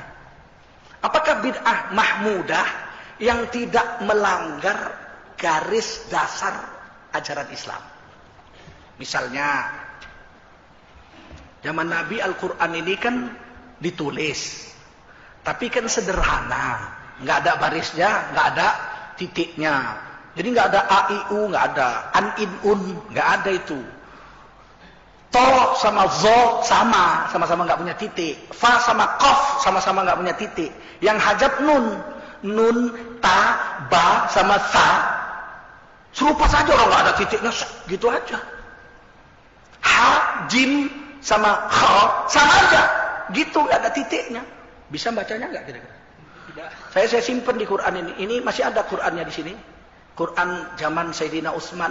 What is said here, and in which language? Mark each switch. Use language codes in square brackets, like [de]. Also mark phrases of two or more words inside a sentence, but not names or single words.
[id] Apakah [ar] بدعة محمودة [id] yang tidak melanggar garis dasar ajaran Islam? Misalnya, zaman Nabi Al-Quran ini kan ditulis, tapi kan sederhana, nggak ada barisnya, nggak ada titiknya. Jadi nggak ada a, i, u, nggak ada an, in, un, nggak ada itu. To sama zo sama-sama nggak punya titik. Fa sama qaf sama-sama nggak punya titik. Yang hajab nun, ta, ba sama sa serupa saja, orang nggak ada titiknya, gitu aja. Ha, jim sama kha sama aja, gitu, nggak ada titiknya. Bisa bacanya nggak kira-kira? Tidak. Saya simpen di Quran ini. Ini masih ada Qurannya di sini. Quran zaman Sayyidina Utsman.